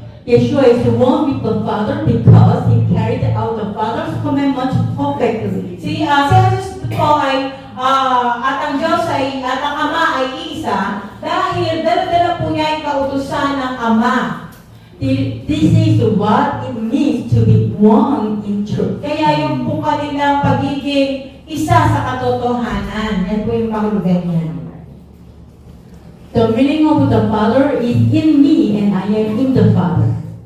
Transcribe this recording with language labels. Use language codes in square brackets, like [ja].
[en] Yeshua is one with the Father because he carried out the Father's commandments perfectly. [tl] Si Jesus po ay, at ang Diyos ay, at ang Ama ay iisa, dahil dala-dala po niya ang kautusan ng Ama. [en] This is what it means to be one in truth. [tl] Kaya yung po kanilang pagiging isa sa katotohanan, yan po yung kahulugan niya. [en] The meaning of the Father is in me and I am in the Father.